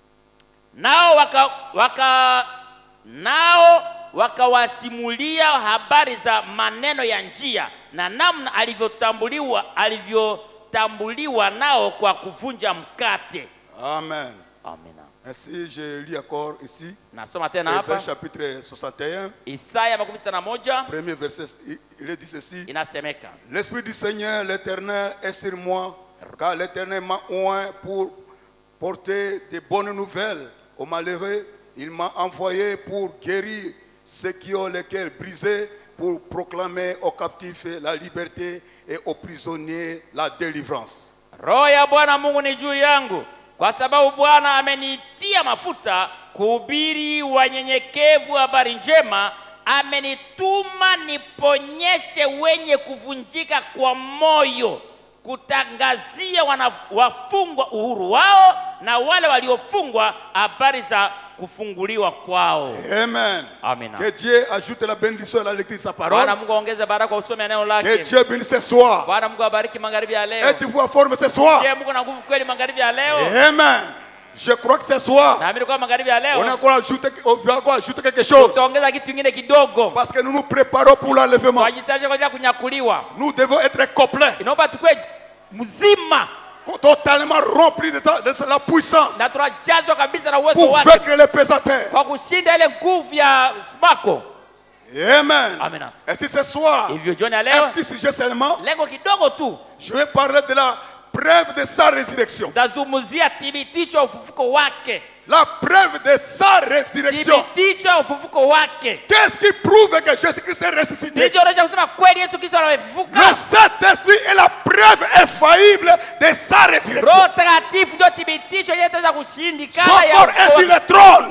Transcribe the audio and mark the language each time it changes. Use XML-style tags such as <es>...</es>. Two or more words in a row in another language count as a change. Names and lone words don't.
<sw>Nao wakawasimulia habari za maneno ya njia na namna alivyotambuliwa nao kwa kuvunja mkate. Amen. Amina.</sw> <fr>Ainsi je lis encore ici.</fr> <sw>Nasoma tena hapa.</sw> <fr>Isaïe chapitre 61.</fr> <sw>Isaya 61.</sw> <fr>Premier verset, il dit ceci.</fr> <sw>Inasemeka.</sw> <fr>L'Esprit du Seigneur l'Éternel est sur moi, car l'Éternel m'a oint pour porter de bonnes nouvelles aux malheureux. Il m'a envoyé pour guérir ceux qui ont le cœur brisé, pour proclamer aux captifs la liberté et aux prisonniers la délivrance.</fr> <sw>Roho ya Bwana Mungu ni juu yangu, kwa sababu Bwana amenitia mafuta kuhubiri wanyenyekevu habari njema. Amenituma niponyeshe wenye kuvunjika kwa moyo, kutangazia wafungwa uhuru wao, na wale waliofungwa habari za kufunguliwa kwao. Amen. Amina.</sw> <fr>Que Dieu ajoute la bénédiction à la lecture de sa parole.</fr> <sw>Bwana Mungu aongeze baraka kwa kusoma neno lake.</sw> <fr>Que Dieu bénisse ce soir.</fr> <sw>Bwana Mungu abariki magharibi ya leo.</sw> <fr>Êtes-vous en forme ce soir?</fr> <sw>Je Mungu na nguvu kweli magharibi ya leo.</sw> <fr>Amen. Je crois que ce soir,</fr> <sw>naamini kwa magharibi ya leo</sw> <fr>on va encore ajouter quelque chose.</fr> <sw>Tutaongeza kitu kingine kidogo.</sw> <fr>Parce que nous nous préparons pour l'enlèvement.</fr> <sw>Wajitayarishe kwa ajili ya kunyakuliwa.</sw> <fr>Nous devons être complets.</fr> <sw>Inaomba tukue mzima,</sw> <fr>totalement rempli de la puissance pour vaincre les pesanteurs.</fr> <sw>Kwa kushinda ile nguvu ya smako. Amen. Amen.</sw> <fr>Et si ce soir, un petit sujet seulement,</fr> <sw>lengo kidogo tu,</sw> <fr>je vais parler de la preuve de sa résurrection.</fr> <sw>Tazungumzia thibitisho ya ufufuko wake.</sw> <fr>La preuve de sa résurrection. Qu'est-ce qui prouve que Jésus-Christ est ressuscité? Le Saint-Esprit est la preuve infaillible de sa résurrection. Son corps est sur le trône.</fr>